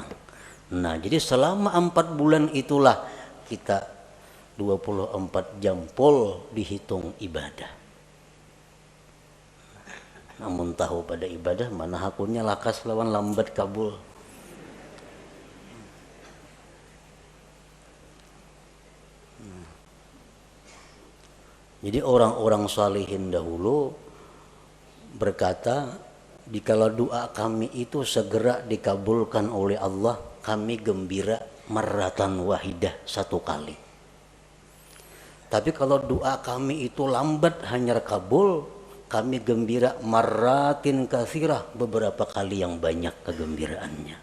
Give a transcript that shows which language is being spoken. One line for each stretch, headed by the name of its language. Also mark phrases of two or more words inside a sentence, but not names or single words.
Indonesian: Nah, jadi selama 4 bulan itulah kita 24 jam full dihitung ibadah.
Banjar: Namun tahu pada ibadah mana hakunya lakas lawan lambat kabul.
Indonesian: Jadi orang-orang salihin dahulu berkata, dikala doa kami itu segera dikabulkan oleh Allah, kami gembira
Arabic: marratan wahidah,
Indonesian: 1 kali. Tapi kalau doa kami itu lambat hanyar kabul, kami gembira
Arabic: marratin katsirah,
Indonesian: beberapa kali yang banyak kegembiraannya.